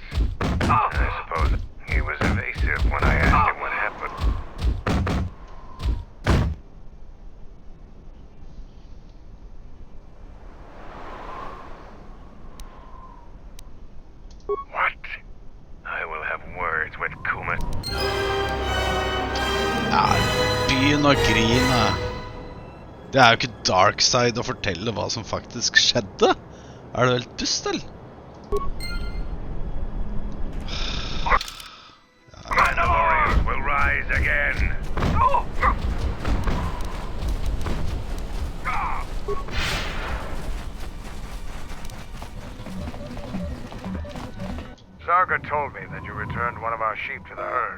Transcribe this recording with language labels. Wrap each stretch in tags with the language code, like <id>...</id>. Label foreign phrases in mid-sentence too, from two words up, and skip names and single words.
<en>I suppose he was evasive when I asked him what happened. What? I will have words with Kuma.</en> <no>Begynn å grine. Det jo ikke Darkside å fortelle hva som faktisk skjedde. Du helt dust, eller?</no> <en>Mandalorians will rise again. Zarga told me that you returned one of our sheep to the herd.</en>